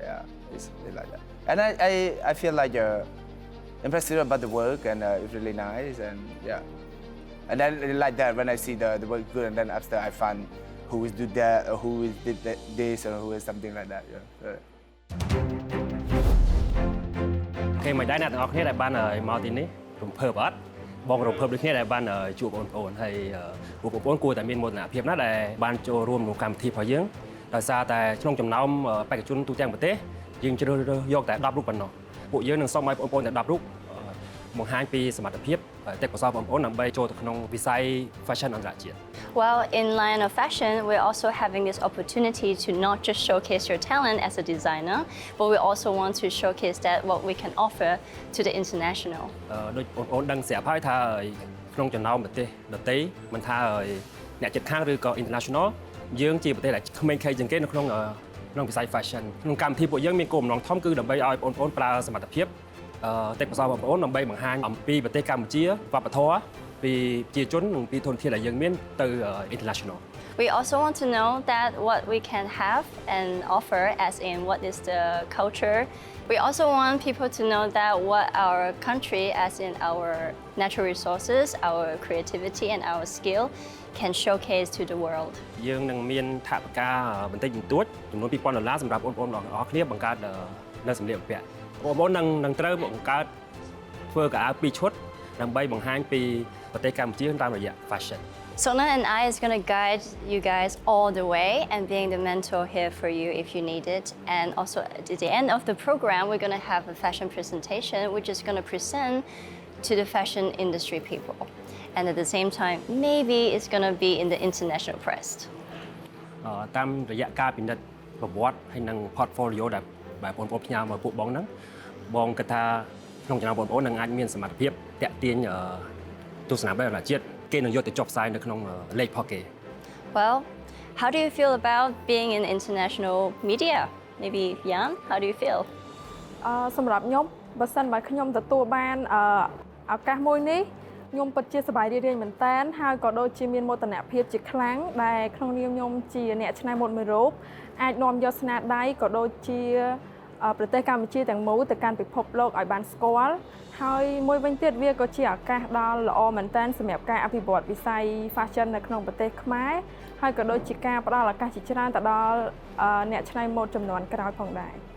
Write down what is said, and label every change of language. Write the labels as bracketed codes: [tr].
[en] Yeah, it's like that. And I feel like impressed about the work, and it's really nice, and yeah. And then like that, when I see the work good, and then after I find who is do that, or who is did this, or who is something like that. Yeah. [km] គេមិនដែរអ្នកទាំងអស់គ្នាដែលបានមកទីនេះរំភើបអត់បងរំភើបដូចគ្នាដែលបានជួបបងប្អូនហើយពួកបងប្អូនគួរតែមានមោទនភាពណាស់ដែលបានចូលរួមក្នុងកម្មវិធីរបស់យើងដោយសារតែក្នុងចំណោមបេក្ខជនទូទាំងប្រទេសយើងជ្រើសរើសយកតែ10រូបប៉ុណ្ណោះពួកយើងនឹងសូមឲ្យបងប្អូនតែ10រូបបង្ហាញពីសមត្ថភាពទេពកោសល្យបងប្អូនដើម្បីចូលទៅក្នុងវិស័យ fashion អន្តរជាតិ [en] Well, in line of fashion, we're also having this opportunity to not just showcase your talent as a designer, but we also want to showcase that what we can offer to the international. [km] ដូចបងប្អូនដឹងស្រាប់ហើយថាក្នុងចំណោមប្រទេសដទៃមិនថាអ្នកជិតខាងឬក៏ international យើងជាប្រទេសដែលក្មេងខេជាងគេនៅក្នុងវិស័យ fashion ក្នុងកម្មវិធីពួកយើងមានគោលបំណងធំគឺដើម្បីឲ្យបងប្អូនប្រើសមត្ថភាពទេពកោសល្យបងប្អូនដើម្បីបង្ហាញអំពីប្រទេសកម្ពុជាវប្បធម៌ពីប្រជាជននិងពីធនធានដែលយើងមានទៅ international [en] We also want to know that what we can have and offer as in what is the culture. We also want people to know that what our country as in our natural resources, our creativity and our skill can showcase to the world. [km] យើងនឹងមានថវិកាបន្តិចបន្តួចចំនួន$2,000សម្រាប់បងប្អូនទាំងអស់គ្នាបង្កើតនៅសម្លៀកបំពាក់បងប្អូននឹងត្រូវបង្កើតធ្វើកៅអៅ2ឈុតដើម្បីបង្ហាញពីប្រទេសកម្ពុជាតាមរយៈ fashion [en] Sona and I is going to guide you guys all the way and being the mentor here for you if you need it. And also at the end of the program, we're going to have a fashion presentation, which is going to present to the fashion industry people. And at the same time, maybe it's going to be in the international press. [km] តាមរយៈការពិនិត្យប្រវត្តិហើយនិង portfolio ដែលបងប្អូនផ្ញើមកពួកបងហ្នឹងបងគិតថាក្នុងចំណោមបងប្អូននឹងអាចមានសមត្ថភាពតាក់ទាញទស្សនវិស័យអន្តរជាតិគេនឹងយកទៅចុះផ្សាយនៅក្នុងលេខផកគេ [en] Well, how do you feel about being in international media? Maybe Jan, how do you feel? [km] សម្រាប់ខ្ញុំបើសិនបើខ្ញុំទទួលបានឱកាសមួយនេះខ្ញុំពិតជាសប្បាយរីករាយមែនតើហើយក៏ដូចជាមានមោទនភាពជាខ្លាំងដែលក្នុងនាមខ្ញុំជាអ្នកច្នៃម៉ូដមួយរូបអាចនាំយកស្នាដៃក៏ដូចជាប្រទេសកម្ពុជាទាំងមូលទៅកាន់ពិភពលោកឲ្យបានស្គាល់ហើយមួយវិញទៀតវាក៏ជាឱកាសដ៏ល្អមែនទែនសម្រាប់ការអភិវឌ្ឍវិស័យ fashion នៅក្នុងប្រទេសខ្មែរហើយក៏ដូចជាការផ្ដល់ឱកាសជាច្រើនទៅដល់អ្នកច្នៃម៉ូដចំនួនក្រោយផងដែរ